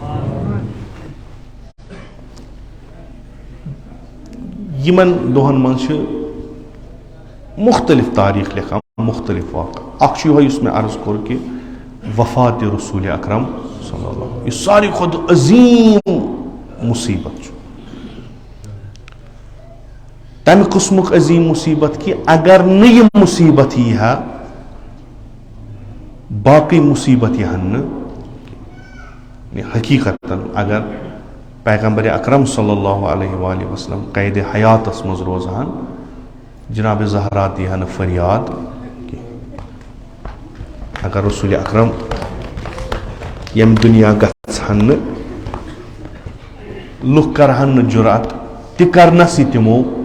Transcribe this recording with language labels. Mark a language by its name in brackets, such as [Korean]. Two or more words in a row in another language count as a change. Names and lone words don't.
[Kashmiri] یِمن دۄہن منٛز چھِ مُختٔلِف تٲریٖخ لیکھان مُختٔلِف واقعہٕ اکھ چھُ یِہوے یُس مےٚ عرض کوٚر کہِ وفاتِ رسوٗلِ اکرم [Arabic] صلی اللہ [Kashmiri] یُس ساروی کھۄتہٕ عظیٖم مُصیبت چھُ تمہِ قٕسمُک عظیٖم مُصیبت کہِ اگر نہٕ یہِ مُصیبت یی ہا باقٕے مُصیبت یِہن نہٕ حقیٖقتن اگر پیغمبرِ اکرم [Arabic] صلی اللہ علیہ وآلہ وسلم [Kashmiri] قیدِ حیاتس منٛز روزہن جناب زہرا دی ہا نہٕ فریاد کینٛہہ اگر رسوٗلِ اکرم ییٚمہِ دُنیا گژھہن نہٕ لُکھ کرہن نہٕ جُرات تہِ کرنسٕے تِمو